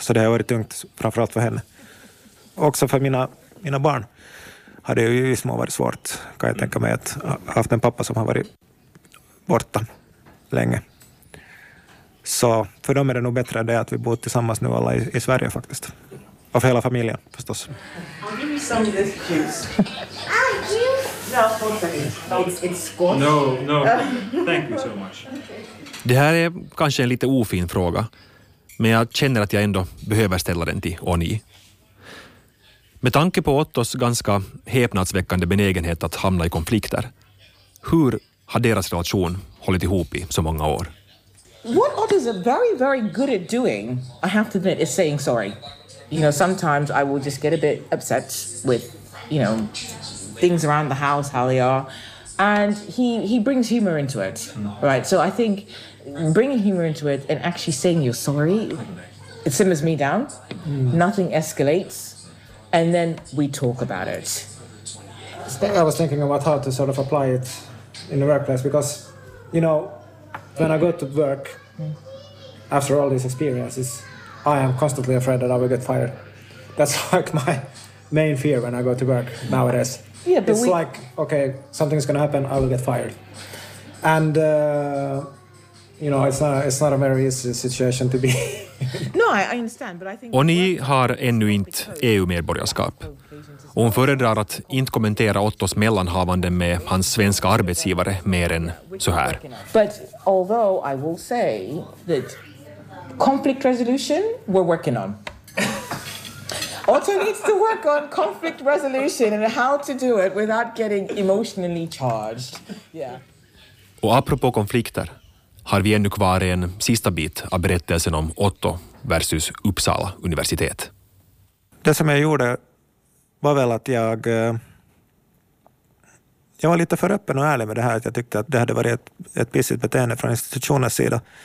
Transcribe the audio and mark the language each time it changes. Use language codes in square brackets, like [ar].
[sv] Så det har varit tungt framförallt för henne. Också för mina barn har det ju i små varit svårt, kan jag tänka mig, att ha haft en pappa som har varit borta länge. Så för dem är det nog bättre det att vi bor tillsammans nu alla i Sverige faktiskt. Och för hela familjen förstås. [en] I'll give you some of this juice. [sv] Det här är kanske en lite ofin fråga, men jag känner att jag ändå behöver ställa den till Oni. Med tanke på Ottos ganska häpnadsväckande benägenhet att hamna i konflikter, hur har deras relation hållit ihop i så många år? [en] What Otto is very, very good at doing, I have to admit, is saying sorry. You know, sometimes I will just get a bit upset with, you know, things around the house, how they are, and he brings humor into it, right? So I think bringing humor into it and actually saying you're sorry, it simmers me down. Mm. Nothing escalates, and then we talk about it. I was thinking about how to sort of apply it in the workplace, because, you know, when I go to work, after all these experiences, I am constantly afraid that I will get fired. That's like my main fear when I go to work nowadays. Yeah, but it's like, okay, something's going to happen, I will get fired. And, you know, it's not a very easy situation to be. No, I understand, but I think... [sv] Oni har ännu inte EU-medborgarskap. Och hon föredrar att inte kommentera Ottos mellanhavande med hans svenska arbetsgivare mer än så här. [en] But although I will say that conflict resolution, we're working on. Otto needs to work on conflict resolution and how to do it without getting emotionally charged. Yeah. [sv] Och apropå konflikter, har vi ännu kvar en sista bit av berättelsen om Otto versus Uppsala universitet. Det som jag gjorde var väl att jag var lite för öppen och ärlig med det här, att jag tyckte att det hade varit ett pissigt beteende från institutionens sida.